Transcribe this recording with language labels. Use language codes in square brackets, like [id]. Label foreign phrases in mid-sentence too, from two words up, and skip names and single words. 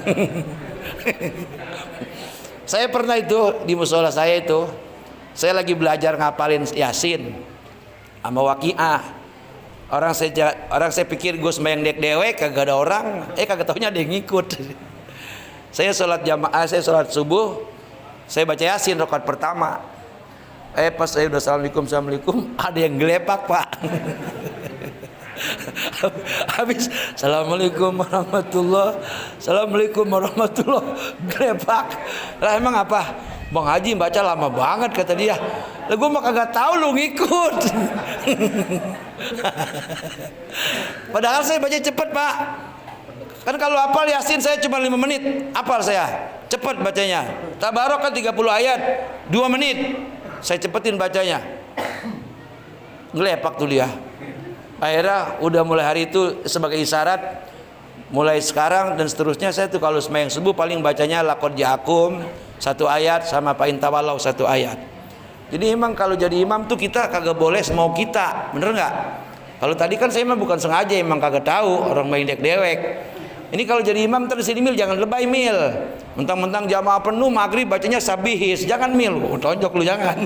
[id] Saya pernah itu di musola saya itu, saya lagi belajar ngapalin Yasin sama Waqiah. Orang saya pikir gue sembahyang dek-dewek kagak ada orang, kagak taunya ada yang ngikut. Saya sholat jamaah, saya sholat subuh, saya baca Yasin rakaat pertama. Pas saya udah Assalamualaikum, ada yang gelepak Pak. Habis [ar] السلام عليكم ورحمة الله، السلام عليكم ورحمة الله, [id] gelepak. Lah emang apa? Bang Haji baca lama banget kata dia. Lah gue mah kagak tahu lu ngikut. Padahal saya baca cepet Pak. Kan kalau hafal Yasin saya cuma 5 menit, hafal saya. Cepet bacanya. Tabarok kan 30 ayat, 2 menit. Saya cepetin bacanya. Ngelepak tuh dia. Akhirnya udah mulai hari itu sebagai isyarat, mulai sekarang dan seterusnya saya tuh kalau sembahyang subuh paling bacanya [ar] لقد جاءكم [id] 1 ayat sama [ar] فإن تولوا [id] 1 ayat. Jadi emang kalau jadi imam tuh kita kagak boleh semau kita, bener nggak? Kalau tadi kan saya emang bukan sengaja, emang kagak tahu orang main dek-dewek. Ini kalau jadi imam terus sini Mil, jangan lebay Mil. Mentang-mentang jamaah penuh maghrib bacanya sabihis, jangan Mil, tonjok lu jangan.